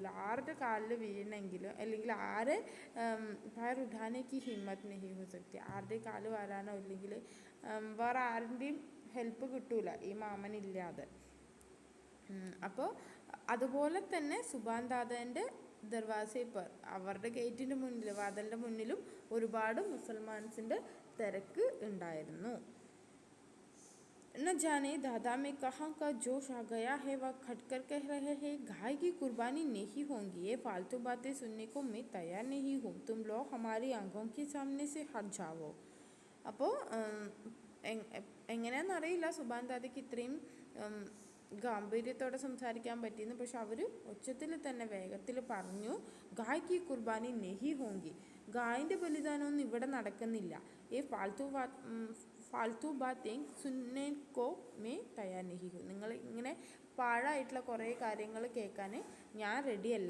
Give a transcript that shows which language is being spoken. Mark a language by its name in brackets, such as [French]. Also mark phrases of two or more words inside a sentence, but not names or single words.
[Malayalam] ആരുടെ കാലിൽ വീഴണമെങ്കിലും അല്ലെങ്കിൽ ആരെ [Hindi] पैर उठाने की हिम्मत नहीं हो सकती, [Malayalam] ആരുടെ കാല് വരാനോ അല്ലെങ്കിൽ വേറെ ആരുടെയും ഹെൽപ്പ് കിട്ടൂല ഈ മാമനില്ലാതെ. അപ്പോൾ അതുപോലെ തന്നെ സുബാൻ ദാദേൻ്റെ [Hindi] दरवाज़े पर [Malayalam] അവരുടെ ഗേറ്റിൻ്റെ മുന്നിൽ വാതിലിൻ്റെ മുന്നിലും ഒരുപാട് മുസൽമാൻസിൻ്റെ തിരക്ക് ഉണ്ടായിരുന്നു. [Hindi] न जाने दादा में कहाँ का जोश आ गया है, वह खटकर कह रहे हैं गाय की कुर्बानी नहीं होंगी, ये फालतू बातें सुनने को मैं तैयार नहीं हूँ, तुम लोग हमारी आंखों के सामने से हट जाओ. [Malayalam] അപ്പോൾ എങ്ങനെയാണെന്നറിയില്ല സുബാൻ ദാദയ്ക്ക് ഇത്രയും ഗാംഭീര്യത്തോടെ സംസാരിക്കാൻ പറ്റിയെന്ന്. പക്ഷെ അവർ ഒച്ചത്തിൽ തന്നെ വേഗത്തിൽ പറഞ്ഞു, [Hindi] गाय की कुर्बानी नहीं होंगी, [Malayalam] ഗായിൻ്റെ ബലിദാനമൊന്നും ഇവിടെ നടക്കുന്നില്ല. ഈ [Hindi] फालतू बातें सुनने को मैं तैयार नहीं हो, [Malayalam] നിങ്ങൾ ഇങ്ങനെ പാഴായിട്ടുള്ള കുറേ കാര്യങ്ങൾ കേൾക്കാൻ ഞാൻ റെഡിയല്ല.